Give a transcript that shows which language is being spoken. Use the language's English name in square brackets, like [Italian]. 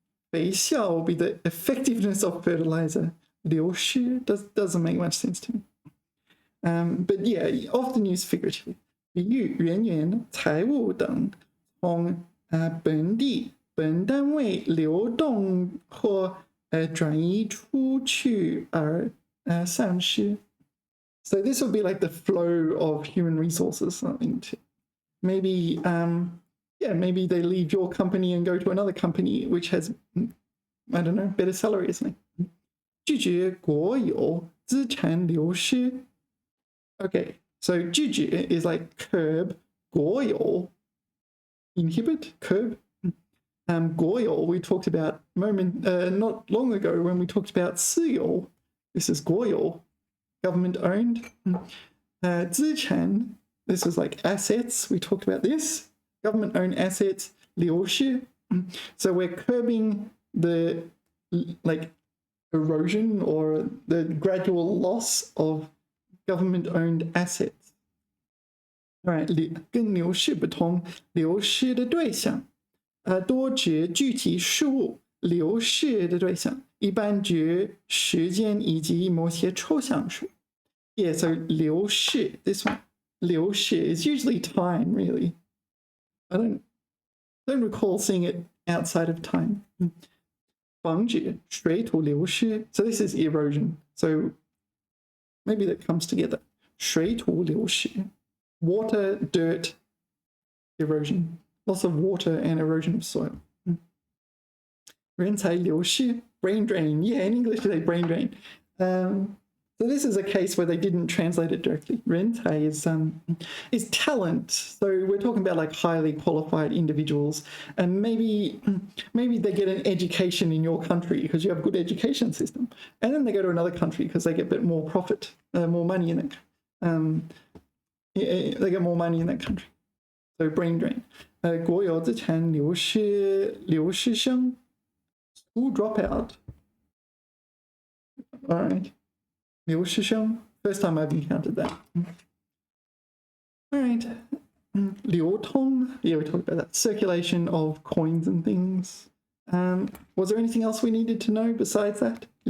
[English] 肥料 will be the effectiveness of fertilizer. 流失 doesn't make much sense to me. But yeah, often used figuratively. [Chinese] 比喻人员、财物等从本地本单位流动或转移出去而丧失。 [English] So this would be like the flow of human resources, something to maybe maybe they leave your company and go to another company which has, I don't know, better salary or something. [Chinese] 拒绝国有资产流失. [English] Okay, so 拒绝 is like curb, 国有 inhibit, curb. 国有 we talked about not long ago when we talked about 私有. This is 国有, government owned. 资产, this is like assets. We talked about this. Government owned assets. [Chinese] 流失. [English] So we're curbing the like erosion or the gradual loss of government owned assets. [Chinese] All right, 跟流失不同，流失的对象多指具体事物，流逝的对象一般指时间以及某些抽象数。 [English] Yeah, so 流逝, this one, 流逝 is usually time, really. I don't recall seeing it outside of time. 防止水土流失, so this is erosion. So maybe that comes together. 水土流失, water, dirt, erosion. Loss of water and erosion of soil. 人才流失, brain drain. Yeah, in English they say brain drain. So this is a case where they didn't translate it directly. 人才 is talent. So we're talking about like highly qualified individuals, and maybe they get an education in your country because you have a good education system, and then they go to another country because they get a bit more profit, more money in it. They get more money in that country. So brain drain. [Chinese] 国有资产流失生 [English] school dropout. All right. 流失生 first time I've encountered that. All right. 流通, yeah, we talked about that. Circulation of coins and things. Was there anything else we needed to know besides that?